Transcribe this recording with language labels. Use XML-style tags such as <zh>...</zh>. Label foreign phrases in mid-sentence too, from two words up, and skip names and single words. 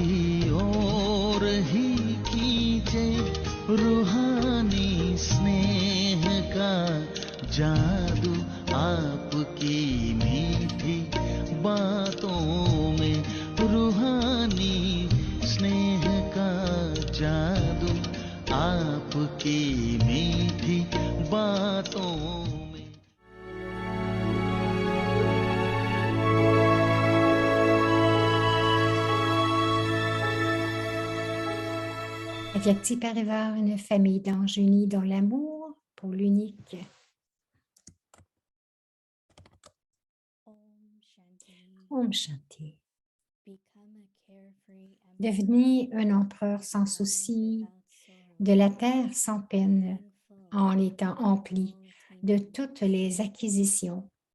<hi>ओर ही खींचे, रूहानी स्नेह का जादू आपकी मीठी बातों में, रूहानी स्नेह का जादू आपकी मीठी बातों में।</hi> <fr>Avyakti Parivar, une famille d'anges unis dans l'amour pour l'unique.</fr> <hi>Om Shanti.</hi> <fr>Devenez un empereur sans souci, de la terre sans peine, en étant empli de toutes les acquisitions.</fr>